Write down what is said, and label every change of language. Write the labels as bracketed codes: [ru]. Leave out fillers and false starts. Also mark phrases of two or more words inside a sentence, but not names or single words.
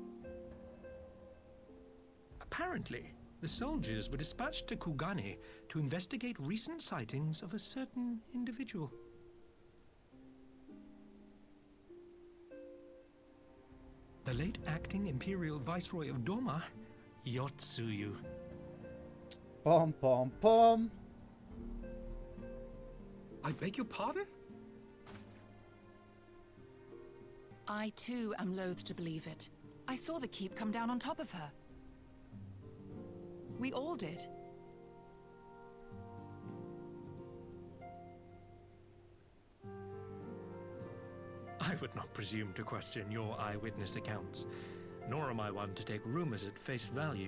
[en] Apparently, the soldiers were dispatched to Kugane to investigate recent sightings of a certain individual. The late acting Imperial Viceroy of Doma, Yotsuyu. Pom pom pom. I beg your pardon? I too am loath to believe it. I saw the keep come down on top of her. We all did. I would not presume to question your eyewitness accounts, nor am I one to take rumors at face value.